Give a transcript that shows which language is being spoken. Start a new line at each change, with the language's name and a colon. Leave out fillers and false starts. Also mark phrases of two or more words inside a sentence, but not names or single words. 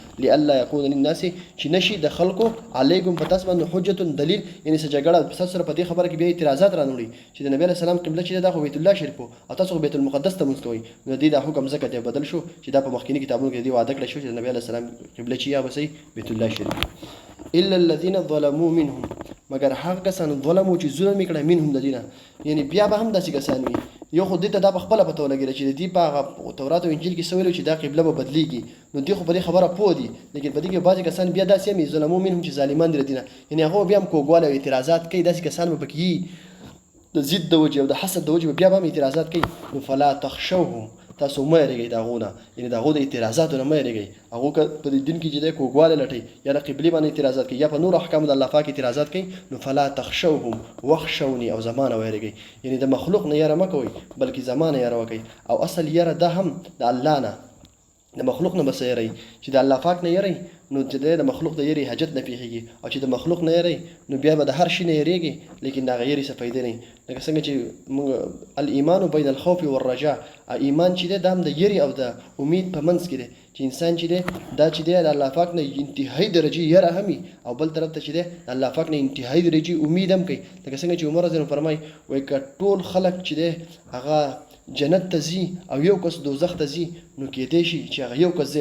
Arabic: لئلا یکون للناس
Pashto: چې نشي د خلکو علیکم په تاسو باندې حجت دلیل، یعنی څه جګړه تاسو سره په دې خبره کې بیا اعتراضات رانوړي چې د نبي
Arabic: علیه السلام
Pashto: قبله چې دا خو بیت الله شریف او تاسو خو بیت المقدس ته لمونځ کوئ. نو د دې دا حکم ځکه دی بدل شو چې دا په مخکینی کتابونو کې دی وعده کړی شو چې د نبي
Arabic: علیه السلام
Pashto: قبله چې یا بسې بیت الله شریف.
Arabic: الا الذين ظلموا منهم،
Pashto: مگر هغه کسان ظلمو چې ظلم کړه منهم د دینه، یعنی بیا به هم داسې کسان وي. یو خو دې ته دا په خپله پته ولګېده چې د دې په تورات او انجیل کې څه ویلو چې دا قبله به بدلېږي، نو دوی خو په دې خبره پوه دي، لیکن په دې کې بعضې کسان بیا داسې هم ظلمو منهم چې ظالمان دي د دینه، یعنی هغه بیا هم کوږوالی او اعتراضات کوي. داسې کسان به پکې د ضد د وجې او د حسد د وجې بیا به هم اعتراضات کوي. نو
Arabic: فلا تخشوهم،
Pashto: تاسو مه یریږئ د هغو نه، یعنې د هغو د اعتراضاتو نه مه یریږئ. هغو که په دې دین کې چې دی کوږوالی لټوي یا د قبلې باندې اعتراضات کوي یا په نورو احکامو د الله پاک اعتراضات کوي، نو
Arabic: فلا تخشوهم واخشوني،
Pashto: او زما نه ویریږئ، یعنې د مخلوق نه یره مه کوئ بلکې زما نه یره وکئ. او اصل یره ده هم د الله نه، د مخلوق نه بس یری چې د الله پاک نه یری، نو چې د مخلوق د یری حاجت نه پیښیږي، او چې د مخلوق نه یری نو بیا به د هر شي نه یریږي، لیکن د هغه یری څه فایده نه. لکه څنګه چې موږ
Arabic: الایمان بین الخوف والرجاء،
Pashto: ایمان چې دی دا هم د یری او د امید په منځ کې دی، چې انسان چې دی دا چې دی د الله پاک نه انتهایی درجې یره هم وي، او بل طرف ته چې دی د الله پاک نه انتهایی درجې امید هم کوي. لکه څنګه چې عمر
Arabic: رضی الله عنه
Pashto: فرمایي وایي که ټول خلک چې دی هغه جنت ته ځي او یو کس دوزخ ته ځي، نو کېدای شي چې هغه یو کس